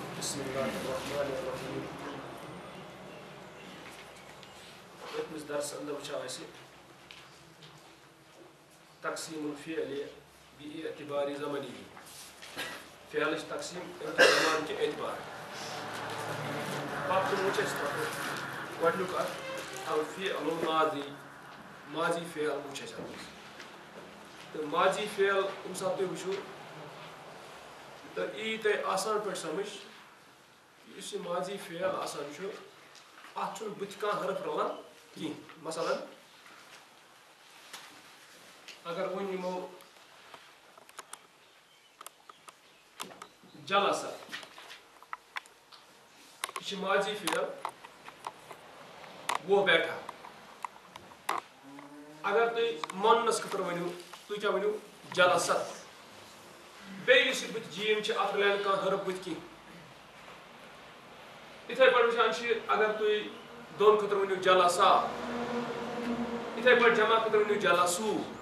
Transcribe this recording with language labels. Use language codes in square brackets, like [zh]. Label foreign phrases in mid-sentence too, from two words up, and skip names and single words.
[ar] بسم الله الرحمن الرحيم. [ks] پٔتمِس درسس اندر وٕچھو أسۍ [ar] تقسیم الفعل باعتبار زمنی [ks] فعلٕچ تقسیم زمان کہِ اعتبار پتہٕ وٕچھ اَسہِ تَتھ گۄڈنیُک اکھ [ar] الفعل الماضی [ks] ماضی فعل وٕچھ اَسہِ اَتھ منٛز تہٕ ماضی فعل ییٚمہِ ساتہٕ تُہۍ وٕچھو تہٕ یی تۄہہِ آسان پٲٹھۍ سمجھ یُس یہِ ماضی فعل آسان چھُ اَتھ چھُنہٕ بٕتھِ کانٛہہ حرف رلان کینٛہہ مثلاً اگر وۄنۍ نِمو جلسا یہ چھُ ماضی فعل [ur] وہ بیٹھا [ks] اگر تُہۍ موننس خٲطرٕ ؤنِو تُہۍ کیٛاہ ؤنِو جلست بیٚیہِ یُس یہِ بٕتھِ جیٖم چھِ اَتھ رلہِ نہٕ کانٛہہ حرف بٕتھِ کینٛہہ یِتھَے پٲٹھۍ وٕچھان چھِ اگر تُہۍ دۄن خٲطرٕ ؤنِو جلسا یِتھَے پٲٹھۍ جمع خٲطرٕ ؤنِو جلسوٗ